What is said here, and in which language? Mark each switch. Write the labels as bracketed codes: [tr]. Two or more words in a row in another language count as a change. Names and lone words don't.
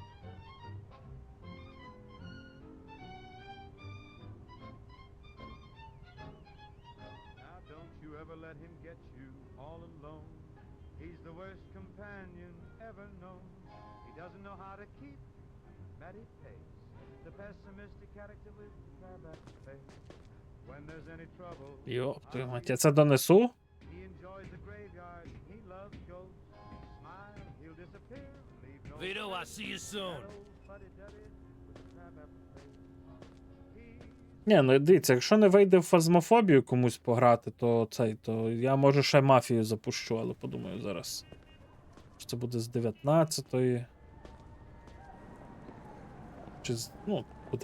[en] Now don't you ever let him get you all alone. He's the worst companion ever known. He doesn't know how to keep Matty pace. The pessimistic character with the crab at his face. When there's any trouble, [ru] Йоп, твою мать, [uk] я це донесу? [en] he enjoys the graveyard. He loves ghosts. Smile, he'll disappear. Leave no Vito, I'll see you soon. fuddy-duddy with the crab at his face. [uk] Ні, ну дивіться, якщо не вийде в фазмофобію комусь пограти, то то я може ще мафію запущу, але подумаю зараз. Чи це буде з 19-ї. Чи з. Ну, буде.